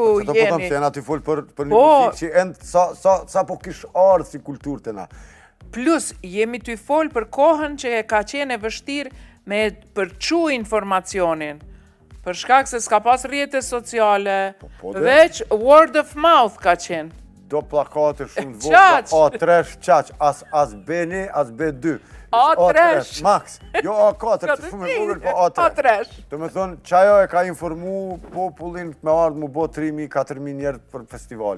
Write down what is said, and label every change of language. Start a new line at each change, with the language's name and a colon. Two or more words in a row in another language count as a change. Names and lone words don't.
Albanian: Po të jeni. se janë aty full për një muzikë që endë sa po kish ardhë si kulturë të na. Plus jemi ty folë për kohën që ka qenë e vështirë me përçu informacionin. Për shkak se s'ka pas rrjete sociale, veç
English: word of mouth
Albanian: ka qenë. Do plakate shumë të vogla, A3 qaq, as B1, as B2. A3 max. Jo A4, që shumë e vogël, po A3. Do me thonë, qajo e ka informu popullin me ardhë mu bo 3.000, 4.000 njerë për festivale.